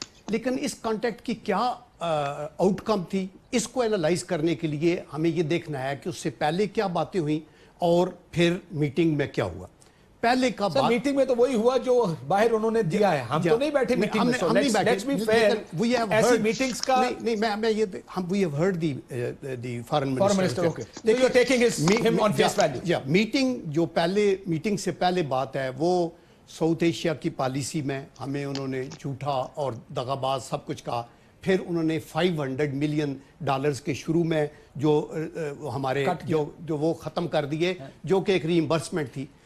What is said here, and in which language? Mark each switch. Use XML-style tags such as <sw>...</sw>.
<ur>لیکن اس کانٹیکٹ کی کیا آؤٹ کم تھی, اس کو اینالائز کرنے کے لیے ہمیں یہ دیکھنا ہے کہ اس سے پہلے کیا باتیں ہوئیں اور پھر میٹنگ میں کیا ہوا. پہلے کا بات میٹنگ میں تو وہی ہوا جو باہر انہوں نے دیا ہے. ہم تو نہیں بیٹھے میٹنگ میں, ہم نہیں بیٹھے. ایسی میٹنگز کا نہیں, میں یہ</ur> <en>we have heard the foreign minister. Okay. So you are taking him on face value. Yeah,</en> <ur>meeting جو پہلے میٹنگ سے پہلے بات ہے وہ ساؤتھ ایشیا کی پالیسی میں ہمیں انہوں نے جھوٹا اور دغاباز سب کچھ کہا. پھر انہوں نے $500 ملین کے شروع میں جو ہمارے جو وہ ختم کر دیے, جو کہ ایک ری ایمبرسمنٹ تھی.</ur>